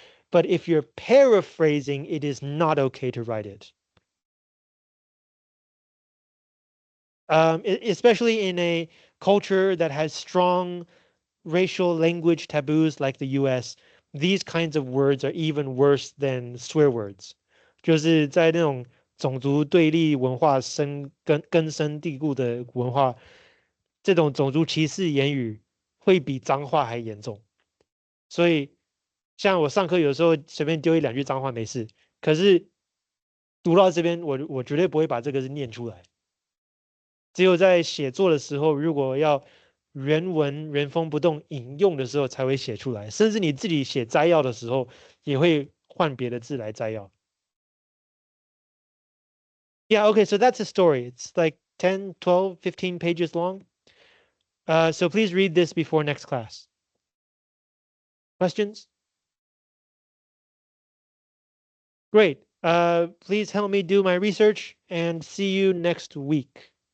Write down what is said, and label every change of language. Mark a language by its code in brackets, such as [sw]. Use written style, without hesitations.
[en] But if you're paraphrasing, it is not okay to write it. Especially in a culture that has strong racial language taboos like the US, these kinds of words are even worse than swear words. [zh] 就是在那种种族对立文化根深蒂固的文化，这种种族歧视言语会比脏话还严重。所以，像我上课有时候随便丢一两句脏话没事，可是读到这边，我绝对不会把这个字念出来。只有在写作的时候，如果要原文原封不动引用的时候才会写出来，甚至你自己写摘要的时候也会换别的字来摘要。 [en] Yeah, okay, so that's a story. It's like 10, 12, 15 pages long. So please read this before next class. Questions? Great. Please help me do my research and see you next week.